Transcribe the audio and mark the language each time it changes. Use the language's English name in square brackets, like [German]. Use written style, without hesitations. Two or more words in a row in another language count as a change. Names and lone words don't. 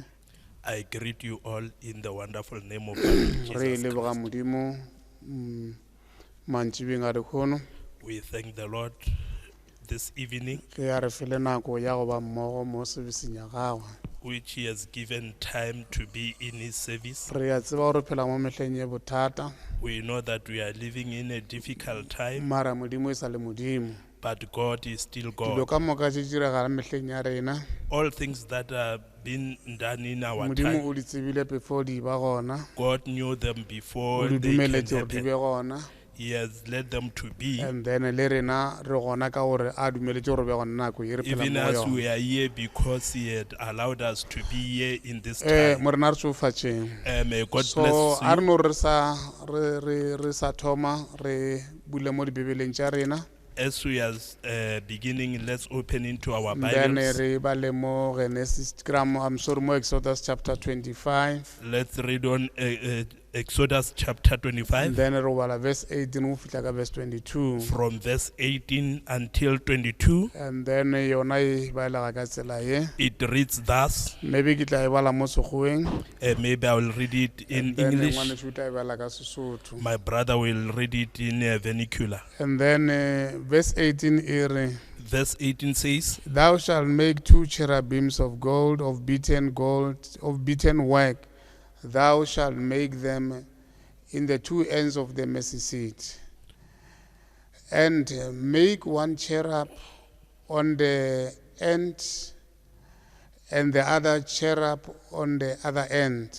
[English] I greet you all in the wonderful name of our Lord [Northern Sotho] Re [English] Jesus [Northern Sotho] leboga [English] Christ. [Northern Sotho] modimo mantšibeng a dikgono [English] We thank the Lord this evening, [Northern Sotho] ge a re fele nako ya go ba mmogo mo sebeseng ya gagwe. [English] which He has given time to be in His service. [Northern Sotho] Re a tseba gore phela mo mehleng ye bothata, [English] We know that we are living in a difficult time, [Northern Sotho] mara modimo e sa le modimo. [English] but God is still [Northern Sotho] Dilo [English] God. [Northern Sotho] ka moka tše diragala mehleng ya rena, [English] All things that are being done in our [Northern Sotho] modimo [English] time, [Northern Sotho] o di tsebile before di ba gona, [English] God knew them [Northern Sotho] o [English] before [Northern Sotho] di [English] they can [Northern Sotho] dumeletše gore di be [English] happen. [Northern Sotho] gona, [English] He has led them to be, and then [Northern Sotho] le rena re gona ka gore a dumeletše gore be gona nako ye re phela [English] even [Northern Sotho] mo [English] as [Northern Sotho] yona. [English] we are here because He had allowed us to be here in this time. [Northern Sotho] Morena re tsofatšeng. [English] May God So bless [Northern Sotho] a re [English] you. [Northern Sotho] no re sa thoma re bule mo dibebeleng tša rena, [English] As we are beginning, let's open into our then Bibles. [Northern Sotho] re bale mo mo [English] Exodus chapter [Northern Sotho] 25, [English] Let's read on Exodus chapter and 25 [Northern Sotho] then re bala verse 18 go fihla ka verse 22, [English] from verse 18 until 22. and then [Northern Sotho] yona e baelega ka tsela ye. [English] It reads thus. [Northern Sotho] Maybe ke tla e bala mo Sekgoweng, [English] Maybe I will read it in and then English. [Northern Sotho] ngwaneso o tla e bala ka Sesotho. [English] My brother will read it in vernacular. And then verse 18 [Northern Sotho] e re, [English] Verse 18 says, Thou shalt make 2 cherubims of beaten work. Thou shalt make them in the 2 ends of the mercy seat. And make 1 cherub on the end, and the other cherub on the other end.